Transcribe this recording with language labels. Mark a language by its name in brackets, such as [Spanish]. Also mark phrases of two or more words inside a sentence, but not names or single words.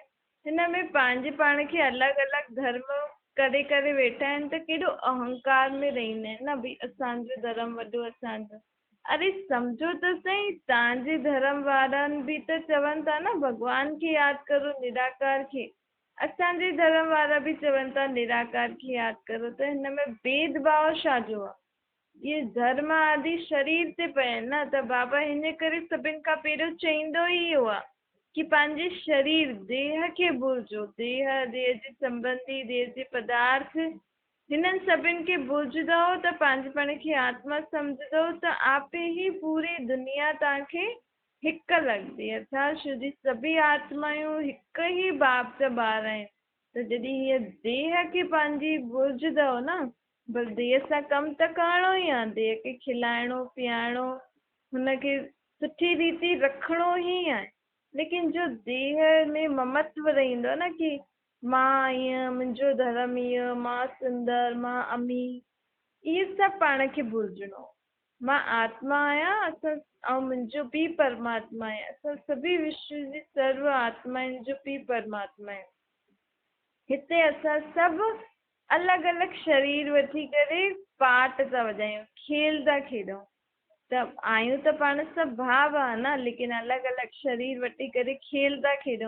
[Sindhi] हिन में पंहिंजे पाण खे अलॻि अलॻि धर्म करे करे वेठा आहिनि त केॾो अहंकार में रहंदा आहिनि न, भई असांजो धर्म वॾो असांजो। अरे सम्झो त सही, तव्हांजे धर्म वारनि बि त चवनि था न भॻवान खे यादि करो निराकार खे, असांजे धर्म वारा बि चवनि था निराकार खे यादि करो, त हिन में भेदभाव छाजो आहे? ये धर्म आदि शरीर ते पिया न, त बाबा हिन करे सभिनि खां पहिरियों चईंदो ई इहो आहे कि पंहिंजे शरीर देह खे भुलिजो, देह जे संबंधी देह जे पदार्थ हिननि सभिनि खे भुलिजंदो त पंहिंजे पाण खे आत्मा सम्झंदो त आपे ई पूरी दुनिया तव्हांखे हिकु लॻंदी। अर्थात छो जी सभी आत्मायूं हिकु ई बाप जा ॿार आहिनि। त जॾहिं हीअ देह खे पंहिंजी भुलिजंदव न, बसि देह सां कमु त करिणो ई आहे, देह खे खिलाइणो पीआरिणो, हुनखे सुठी रीति रखिणो ई आहे। लेकिन जो देह में ममत्व रहंदो न कि मां ईअं, मुंहिंजो धर्म ईअं, मां सुंदर, मां अमी, इहे सभु पाण खे भुलिजणो। मां आत्मा आहियां, असां ऐं मुंहिंजो पीउ परमात्मा आहे, असां सभी विश्व जी सर्व आत्माउनि जो पीउ परमात्मा आहे। हिते असां सभु अलॻि अलॻि शरीर वठी करे पाट था वॼायूं, खेल था खेॾूं, त आहियूं त पाण सभु भाव आहे न, लेकिन अलॻि अलॻि शरीर वठी करे खेल था खेॾूं।